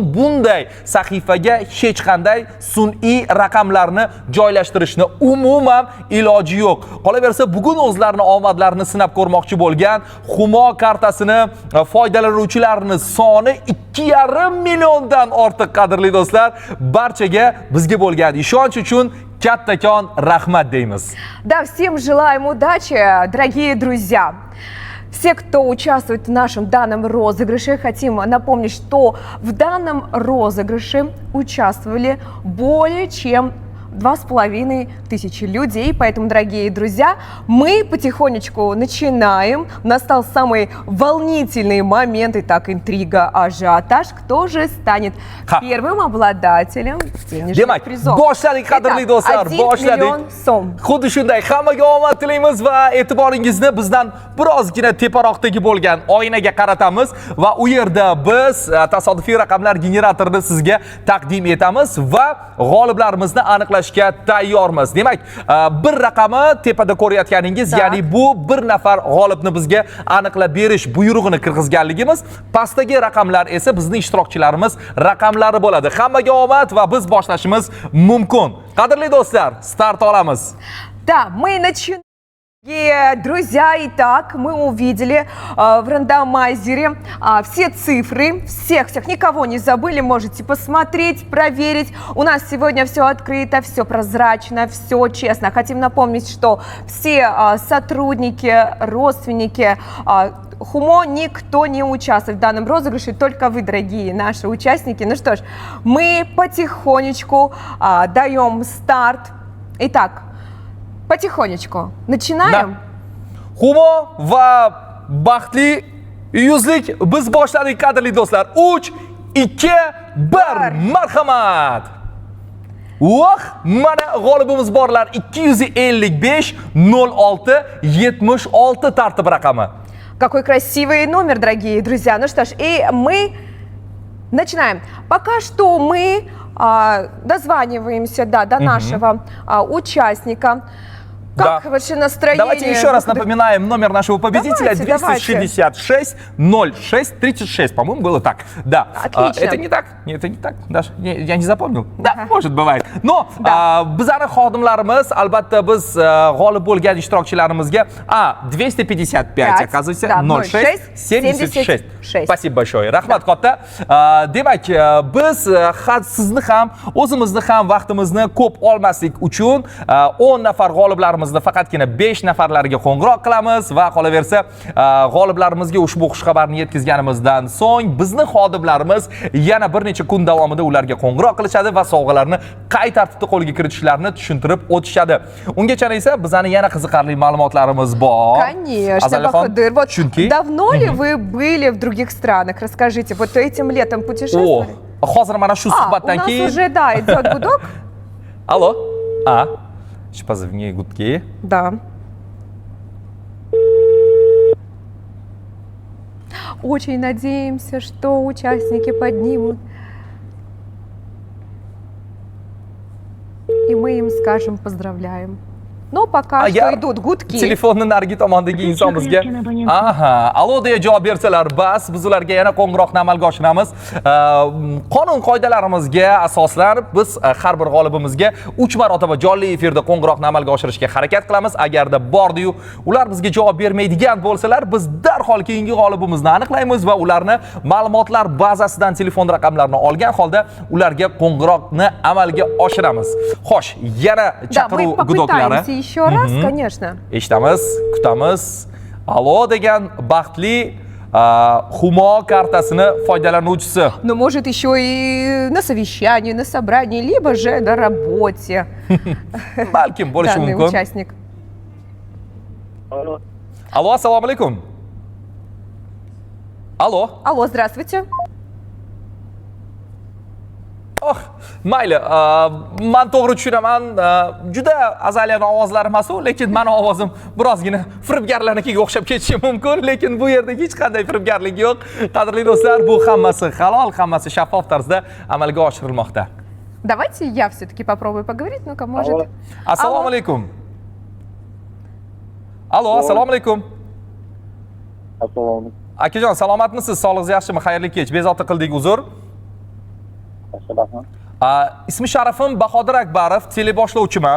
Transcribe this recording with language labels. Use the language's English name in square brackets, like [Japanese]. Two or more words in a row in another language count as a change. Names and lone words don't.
[Uzbek] Bunday sahifaga hech qanday sun'iy raqamlarni joylashtirishni umuman iloji yo'q. Qolaversa, bugun o'zlarini omadlarini sinab ko'rmoqchi bo'lgan Humo kartasini foydalanuvchilarning soni 2,5 milliondan ortiq, qadrli do'stlar. Barchaga bizga bo'lgan ishonch uchun kattakon rahmat deymiz. [Russian] Да, всем желаем удачи, дорогие друзья. Все, кто участвует в нашем данном розыгрыше, хотим напомнить, что в данном розыгрыше участвовали более чем 2500 людей. Поэтому, дорогие друзья, мы потихонечку начинаем. Настал самый волнительный момент. Итак, интрига, ажиотаж. Кто же станет первым обладателем денежных призов? [Uzbek] Boshladik, qadrli do'stlar, boshladik. 1 million so'm. Xuddi shunday, hammaga omad tilaymiz va e'tiboringizni bizdan birozgina teparoqdagi bo'lgan oynaga qaratamiz va u yerda biz tasodifiy raqamlar generatorini sizga taqdim etamiz va g'oliblarimizni aniqlashga tayyormiz. Demak, bir raqami tepada ko'rayotganingiz, ya'ni bu bir nafar g'olibni bizga aniqlab berish buyrug'ini kirgizganligimiz, pastdagi raqamlar esa bizning ishtirokchilarimiz raqamlari bo'ladi. Hammaga omad va biz boshlashimiz mumkin. Qadrli do'stlar, start olamiz. [Russian] Да, мы начинаем. Друзья, итак, мы увидели в рандомайзере все цифры, всех, никого не забыли, можете посмотреть, проверить. У нас сегодня все открыто, все прозрачно, все честно. Хотим напомнить, что все сотрудники, родственники ХУМО, никто не участвует в данном розыгрыше, только вы, дорогие наши участники. Ну что ж, мы потихонечку даем старт. Итак, потихонечку. Начинаем? [Uzbek] Humo va baxtli yuzlik biz boshladik, qadrli do'stlar. 3, 2, 1, marhamat. Mana g'olibimiz borlar. 255 06 76 tartib raqami. [Russian] Какой красивый номер, дорогие друзья. Ну что ж, и мы начинаем. Пока что мы дозваниваемся до нашего участника. Как вообще настроение? Давайте еще раз напоминаем номер нашего победителя. Давайте. 266 06 36. По-моему, было так. Да. Отлично. Это не так. Это не так. Даже я не запомнил. Да, может, бывает. [Uzbek] Но bizani xodimlarimiz, albatta biz g'olib bo'lgan ishtirokchilarimizga 255, [Russian] оказывается, 06 76. Спасибо большое. [Uzbek] Rahmat katta. Demak, biz sizni ham, o'zimizni ham vaqtimizni ko'p olmaslik uchun 10 nafar g'oliblarimiz faqatgina 5 nafarlariga qo'ng'iroq qilamiz va qolaversa g'oliblarimizga ushbu xushxabarni yetkazganimizdan so'ng bizni xodimlarimiz yana bir necha kun davomida ularga qo'ng'iroq qilishadi va sovg'alarni qay tartibda qo'lga kiritishlarini tushuntirib o'tishadi. Ungacha esa bizning yana qiziqarli ma'lumotlarimiz bor. [Russian] Конечно, Бахадыр. Вот давно ли вы были в других странах? Расскажите, вот этим летом путешествовали? [Uzbek] Hozir mana shu suhbatdan keyin. [Russian] У нас уже, идет гудок. Алло. Позывные гудки. Да. Очень надеемся, что участники поднимут. И мы им скажем поздравляем. Но пока что идут гудки. [Uzbek] Telefonni narigi tomondagi inson bizga allo deya javob bersalar bas, biz ularga yana qo'ng'iroqni amalga oshiramiz. Qonun qoidalarimizga asoslanib biz har bir g'olibimizga 3 marotaba jonli efirda qo'ng'iroqni amalga oshirishga harakat qilamiz. Agarda bordi-yu ular bizga javob bermaydigan bo'lsalar, biz darhol keyingi g'olibimizni aniqlaymiz va ularni ma'lumotlar bazasidan telefon raqamlarini olgan holda ularga qo'ng'iroqni amalga oshiramiz. Xo'sh, yana chaqiruv gudoklari. [Russian] Еще раз, конечно. [Uzbek] Eshitamiz, kutamiz. Allo degan baxtli Humo kartasini foydalanuvchisi. [Russian] Ну, может, еще и на совещании, на собрании, либо же на работе. [Uzbek] Balkim bo'lishi mumkin. [Russian] Данный участник. [Uzbek] Allo, assalomu alaykum. [Russian] Алло, здравствуйте. [Uzbek] Mayli, men to'g'ri tushunaman, juda azaliyani ovozlari emas-u, lekin meni ovozim birozgina firibgarlarnikiga o'xshab ketishi mumkin, lekin bu yerda hech qanday firibgarlik yo'q. Qadrli do'stlar, bu hammasi halol, hammasi shaffof tarzda amalga oshirilmoqda. [Russian] Давайте я все-таки попробую поговорить, ну-ка, может. [Uzbek] Assalomu alaykum. Allo, assalomu alaykum. Assalomu. Akajon, salomatmisiz? Sog'lig'ingiz yaxshimi? Xayrli kech. Bezovta qildik, uzr. Ismi sharafim Bahodir Akbarov, teleboshlovchiman.